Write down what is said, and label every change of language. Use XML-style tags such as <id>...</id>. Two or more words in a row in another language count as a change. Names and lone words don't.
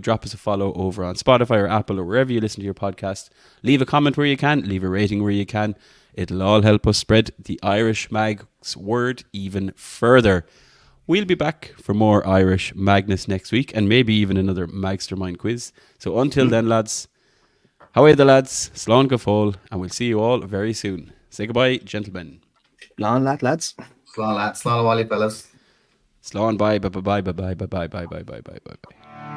<en>Drop us a follow over on Spotify or Apple or wherever you listen to your podcast. Leave a comment where you can. Leave a rating where you can. It'll all help us spread the Irish Mag's word even further. We'll be back for more Irish Magnus next week and maybe even another Magstermind quiz. So until then, lads, how are the lads?</en> <ga>Slán go fóill,</ga> <en>and we'll see you all very soon. Say goodbye, gentlemen. Long lads. Slán, lads. Slán, Wally, fellas. Slán, bye, bye, bye, bye, bye, bye, bye, bye, bye, bye, bye, bye.</en>